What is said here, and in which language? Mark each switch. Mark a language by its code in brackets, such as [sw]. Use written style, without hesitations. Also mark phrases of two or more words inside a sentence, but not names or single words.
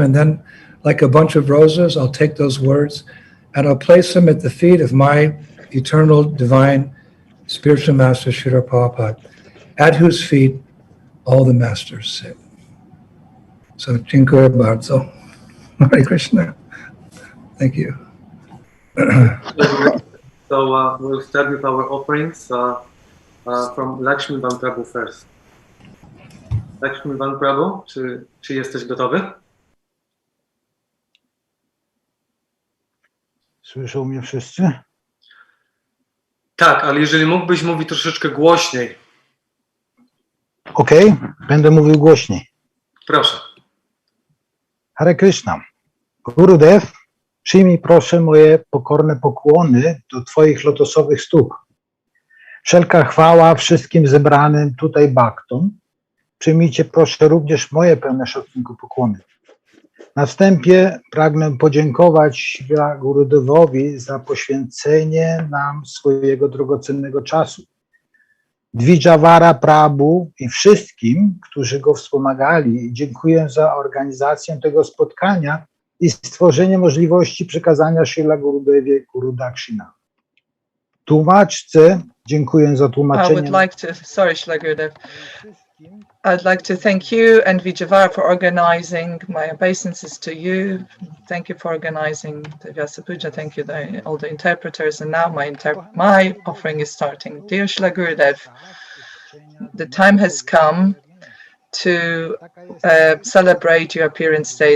[en] And then, like a bunch of roses, I'll take those words and I'll place them at the feet of my eternal, divine, spiritual master, Srila Prabhupada, at whose feet all the masters sit. So, [pl] Dziękuję bardzo. Hare Krishna. [en] Thank you. So we'll start with our offerings from Lakshmi Van Prabhu first. [pl] Lakshmi Van Prabhu, czy jesteś gotowy? Słyszą mnie wszyscy? Tak, ale jeżeli mógłbyś mówić troszeczkę głośniej. Okej, będę mówił głośniej. Proszę. Hare Krishna. Gurudev, przyjmij proszę moje pokorne pokłony do Twoich lotosowych stóp. Wszelka chwała wszystkim zebranym tutaj baktom. Przyjmijcie proszę również moje pełne szacunku pokłony. Na wstępie pragnę podziękować Gurudevowi za poświęcenie nam swojego drogocennego czasu. Dvijavara Prabhu i wszystkim, którzy go wspomagali, dziękuję za organizację tego spotkania i stworzenie możliwości przekazania Srila Gurudewie Guru Dakshina. Tłumaczce dziękuję za tłumaczenie. [en] I'd like to thank you and Vijayavara for organizing my obeisances to you. Thank you for organizing the Vyasa Puja. Thank you, all the interpreters. And now my offering is starting. Dear Srila Gurudev, the time has come to celebrate your appearance day.